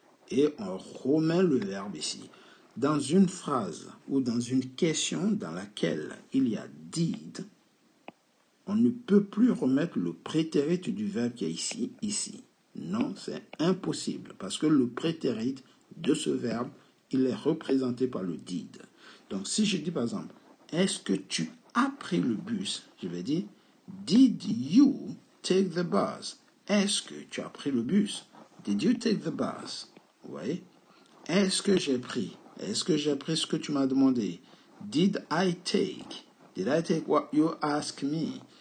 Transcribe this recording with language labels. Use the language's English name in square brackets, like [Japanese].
[French] Et on remet le verbe ici. Dans une phrase ou dans une question dans laquelle il y a did, on ne peut plus remettre le prétérit du verbe qui est ici. Non, c'est impossible parce que le prétérit de ce verbe, il est représenté par le did. Donc, si je dis par exemple, est-ce que tu as pris le bus? Je vais dire, [English] did you take the bus? [French] Est-ce que tu as pris le bus? [English] Did you take the bus? [French] Oui. Est-ce que j'ai pris? Est-ce que j'ai pris ce que tu m'as demandé? [English] Did I take? Did I take what you asked me?